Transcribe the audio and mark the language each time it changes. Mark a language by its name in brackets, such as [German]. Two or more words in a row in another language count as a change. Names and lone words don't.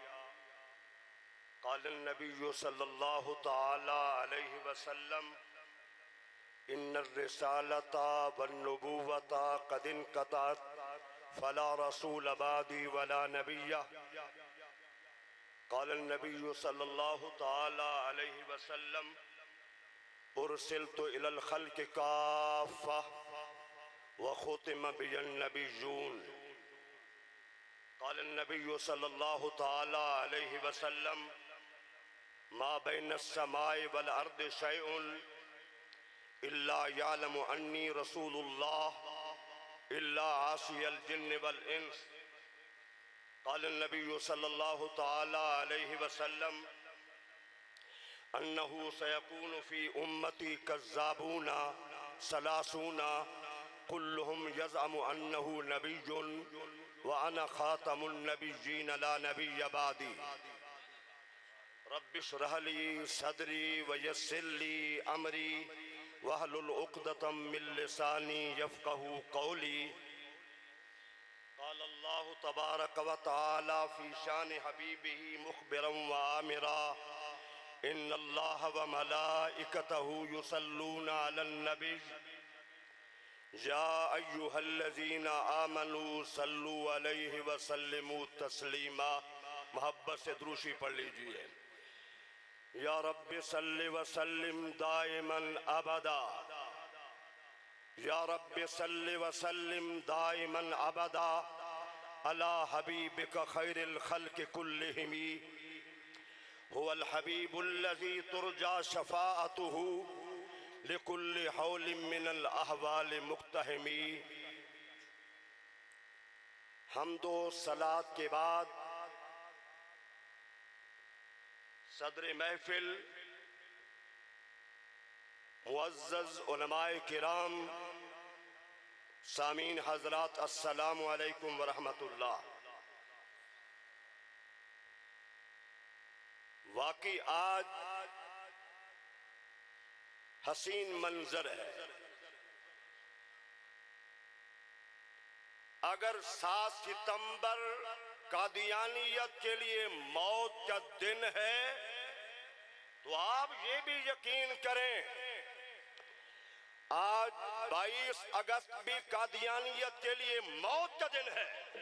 [Arabic] قال النبي صلى الله تعالى عليه وسلم إن الرسالة والنبوة قد انقطعت فلا رسول بعدي ولا نبي قال النبي صلى الله تعالى عليه وسلم أرسلت إلى الخلق كافة وختم بي النبيون قال النبي صلى الله تعالى عليه وسلم ما بين السماء والأرض شيء إلا يعلم أني رسول الله إلا عاصي الجن والإنس قال النبي صلى الله تعالى عليه وسلم أنه سيكون في أمتي كذابون ثلاثون كلهم يزعم أنه نبي وأنا خاتم النبيين لا نبي بعدي رب اشرح لي صدري ويسر لي أمري واحلل عقدة من لساني يفقهوا قولي قال الله تبارك وتعالى في شأن حبيبه مخبرا وآمرا إن الله وملائكته يصلون على النبي يا أيها الذين آمنوا صلوا عليه وسلموا تسليما. [Urdu] محبت سے دروشی پڑھ لیجیے. [Arabic] يا رب صل وسلم دائما أبدا، يا رب صل وسلم دائما أبدا على حبيبك خير الخلق كلهم هو الحبيب الذي ترجى شفاعته لكل هول من الأهوال مقتحم. [Urdu] حمد و صلوٰۃ کے بعد صدر محفل معزز علمائے کرام، سامعین حضرات, [Arabic] السلام عليكم ورحمة الله. [Urdu] واقعی آج حسین منظر ہے. اگر 7 ستمبر قادیانیت کے لیے موت کا دن ہے تو آپ یہ بھی یقین کریں آج 22 اگست بھی قادیانیت کے لیے موت کا دن ہے.